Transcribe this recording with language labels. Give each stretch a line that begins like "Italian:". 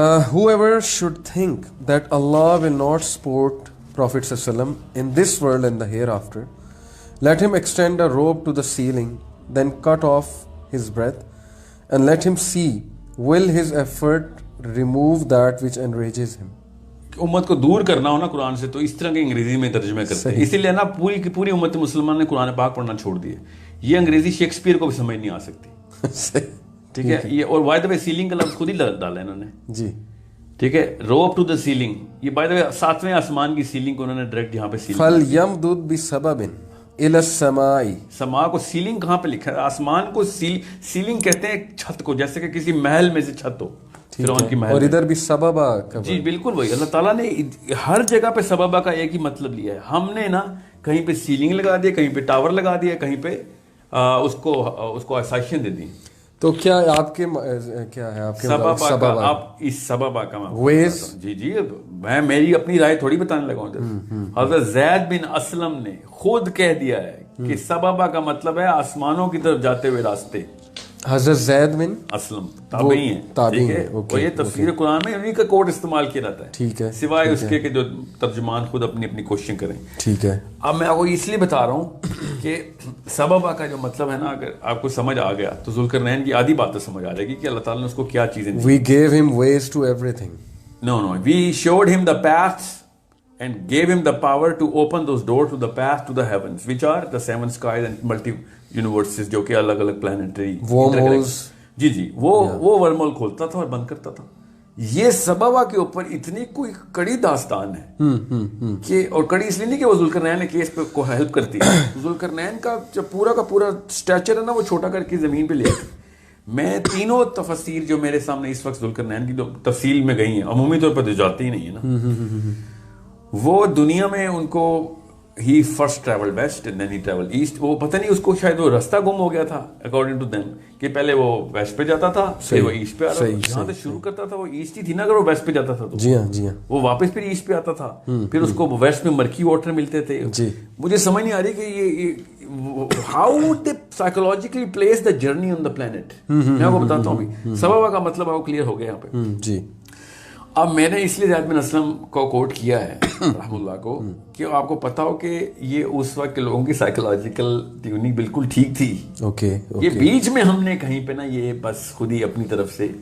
English: Whoever should think that Allah will not support Prophet ﷺ in this world and the hereafter, let him extend a rope to the ceiling, then cut off his breath, and let him see will his effort remove that which enrages him.
Urdu: امت کو دور کرنا ہو نا قرآن سے تو اس طرح کے انگریزی میں ترجمے کرتے ہیں. اسی لیے نا پوری کی پوری امت مسلمان نے قرآن پاک پڑھنا چھوڑ دیے. یہ انگریزی شیکسپیئر کو بھی سمجھ نہیں آ سکتی. ٹھیک ہے یہ اور بائی دا وے سیلنگ کا لفظ خود ہی ڈالا انہوں نے. جی ٹھیک ہے
English: Rope to the ceiling.
Urdu: یہ بائی دا وے 7ویں آسمان کی سیلنگ کو انہوں نے ڈائریکٹ یہاں پہ سیلنگ.
Arabic: فَلْيَمْدُدْ بِسَبَبٍ إِلَى السَّمَاءِ.
Urdu: سما کو سیلنگ کہاں پہ لکھا ہے؟ آسمان کو سیلنگ کہتے ہیں چھت کو, جیسے کہ کسی محل میں سے چھت ہو. فرعون کی محل. اور ادھر بھی سببا. جی بالکل وہی. اللہ تعالیٰ نے ہر جگہ پہ سببا کا ایک ہی مطلب لیا ہے. ہم نے نا کہیں پہ سیلنگ لگا دیا, کہیں پہ ٹاور لگا دیا, کہیں پہ اس کو آسائشیں دے دی. تو کیا آپ کے کیا ہے آپ کے سببا آپ اس سببا کا ویز. جی میں میری اپنی رائے تھوڑی بتانے لگا ہوں. حضرت زید بن اسلم نے خود کہہ دیا ہے کہ سببا کا مطلب ہے آسمانوں کی طرف جاتے ہوئے راستے. حضرت زید بن اسلم تابعی ہیں. ٹھیک ہے اور یہ تفسیر قرآن میں انہیں کا کوڈ استعمال کیا جاتا ہے. ٹھیک ہے سوائے اس کے کہ جو ترجمان خود اپنی اپنی کوششیں کریں. ٹھیک ہے. اب میں آپ کو اس لیے بتا رہا ہوں کہ سببا کا جو مطلب ہے نا اگر آپ کو سمجھ آ گیا تو ذوالقرنین کی آدھی بات تو سمجھ آ جائے گی کہ اللہ تعالیٰ نے اس کو کیا چیزیں دی.
English: We gave him ways to everything. No, we showed him the paths and gave him the power to open those doors to the path to the heavens, which are the 7 skies and multi universes
Urdu: جو کہ الگ الگ planetary.
English: wormholes.
Urdu: جی وہ ورم whole کھولتا تھا اور بند کرتا تھا. یہ سبابہ کے اوپر اتنی کوئی کڑی داستان ہے کہ، اور کڑی اس لیے نہیں کہ وہ ذوالقرنین کیس پہ کو ہیلپ کرتی ہے، ذوالقرنین کا جو پورا کا پورا اسٹیچر ہے نا وہ چھوٹا کر کے زمین پہ لے آتی. میں تینوں تفسیر جو میرے سامنے اس وقت ذوالقرنین کی جو تفصیل میں گئی ہیں، عمومی طور پر تو جاتی ہی نہیں ہے نا، وہ دنیا میں ان کو ہی
English: First travel west and then he travel east.
Urdu: وہ پتہ نہیں اس کو شاید وہ راستہ گم ہو گیا تھا اکارڈنگ ٹو دیم، کہ پہلے وہ ویسٹ پہ جاتا تھا پھر وہ ایسٹ پہ آ رہا تھا. جہاں سے شروع کرتا تھا وہ ایسٹ ہی تھی نا، اگر وہ ویسٹ پہ جاتا تھا تو جی ہاں وہ واپس پھر ایسٹ پہ آتا تھا، پھر اس کو ویسٹ میں مرکی واٹر ملتے تھے. مجھے سمجھ نہیں آ رہی کہ یہ
English: How would they psychologically place the journey on the planet.
Urdu: میں آپ کو بتاتا ہوں سبب کا مطلب وہ کلیئر ہو گیا یہاں پہ. جی اب میں نے اس لیے زید بن اسلم کو کوٹ کیا ہے رحم اللہ کو، کہ آپ کو پتا ہو کہ یہ اس وقت کے لوگوں کی سائیکولوجیکل ٹیوننگ بالکل ٹھیک تھی. یہ بیچ میں ہم نے کہیں پہ نا یہ بس خود ہی اپنی طرف سے